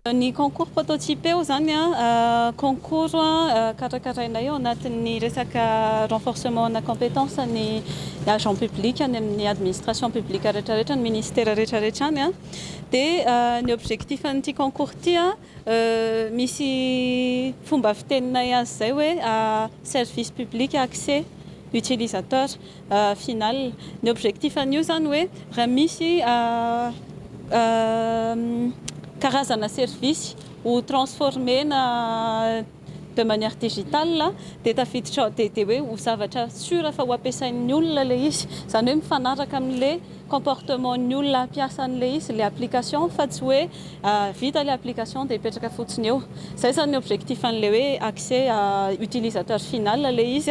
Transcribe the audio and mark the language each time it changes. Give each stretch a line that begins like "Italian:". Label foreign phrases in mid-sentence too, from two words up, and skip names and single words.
Malagasy: Ny
French: concours prototype
Malagasy: zany concours karakaraina eo anatin'ny resaka renforcement na compétence ny
French: agent public
Malagasy: any amin'ny
French: administration publique
Malagasy: rehetrarehetra ny ministère rehetrarehetra any dia ny objectif an'ity concours ty misy fomba fitenina azy zay hoe
French: service public accès utilisateur final.
Malagasy: Ny objectif an'io zany hoe raha misy karazana service ho transformer na
French: de manière digitale
Malagasy: dia tafiditra dia hoe ho zavatra sura fa ho ampiasain'ny olona le izy, zany hoe mifanaraka amin'le comportement ny olona ampiasa an'le izy le application fa tsy hoe vita le application dia hipetraka fotsiny eo. Zay zany ny objectif an'le hoe
French: accès utilisateur final
Malagasy: le izy.